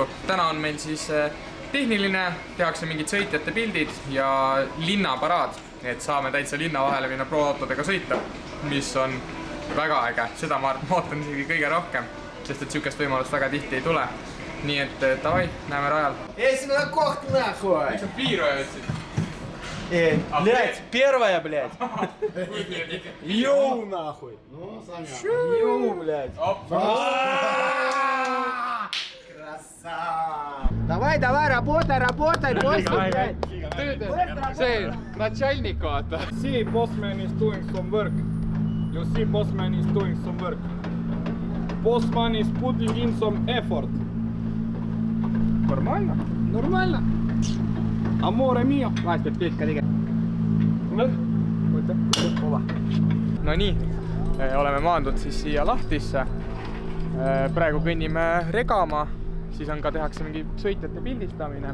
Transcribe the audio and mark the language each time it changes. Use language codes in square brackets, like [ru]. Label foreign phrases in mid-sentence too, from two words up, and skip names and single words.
[et] Täna on meil siis tehniline, tehakse mingid sõitjate pildid ja linnaparaad, et saame täitsa linna vahele minna pro-autodega sõita, mis on väga äge. Seda ma ootan isegi kõige rohkem, sest et sihukest võimalust väga tihti ei tule. Nii et davai, näeme rajal. Esimene koht nahуй. Miks sa piiru öötsid? [ru] Блядь, первая, блядь. Йоу, нахуй. No, sami. Йоу, блядь. Красава! Давай, давай, работай, работай, бойся, блядь. [et] See начальник vaata. [en] See bossman is doing some work. You see bossman is doing some work. Bossman is putting in some effort. [et] Normaalne. Normaalne. [it] Amore mio. [et] Vahest peab pilka tegema. No nii, oleme maandunud siis siia Lahtisse. Praegu kõnnime Regama, siis on ka tehakse mingi sõitjate pildistamine.